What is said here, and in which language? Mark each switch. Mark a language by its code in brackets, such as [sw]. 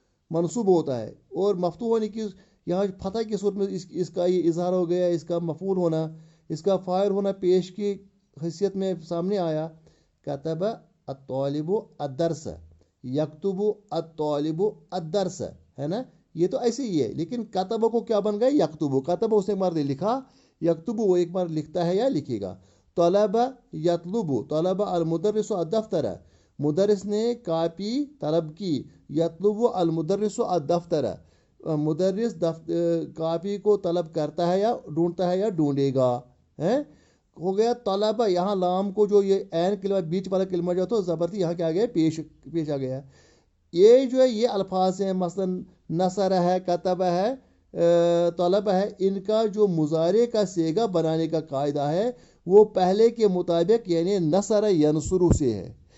[ur] منصوب ہوتا ہے، اور مفتوح ہونے کی یہاں فتح کی صورت میں اس کا یہ اظہار ہو گیا، اس کا مفعول ہونا، اس کا فاعل ہونا پیش کی حیثیت میں سامنے آیا. [ar] کتب الطالب الدرس، یکتب الطالب الدرس، [ur] ہے نا، یہ تو ایسے ہی ہے. لیکن کتب کو کیا بن گیا؟ یکتب. کتب اس نے ایک بار لکھا، یکتب وہ ایک بار لکھتا ہے یا لکھے گا. طلب یطلب، [ar] طلب المدرس الدفتر، [ur] مدرس نے کاپی طلب کی. [ar] یطلب المدرس الدفتر، [ur] مدرس کاپی کو طلب کرتا ہے یا ڈھونڈتا ہے یا ڈھونڈے گا. ہو گیا طلبہ. یہاں لام کو جو یہ عین کلمہ بیچ والا کلمہ جو تو زبردستی یہاں کیا گیا؟ پیش آ گیا. یہ جو ہے یہ الفاظ ہیں، مثلا نصر ہے، کتب ہے، طلب ہے، ان کا جو مضارع کا صیغہ بنانے کا قاعدہ ہے وہ پہلے کے مطابق یعنی نصر ینصر سے ہے.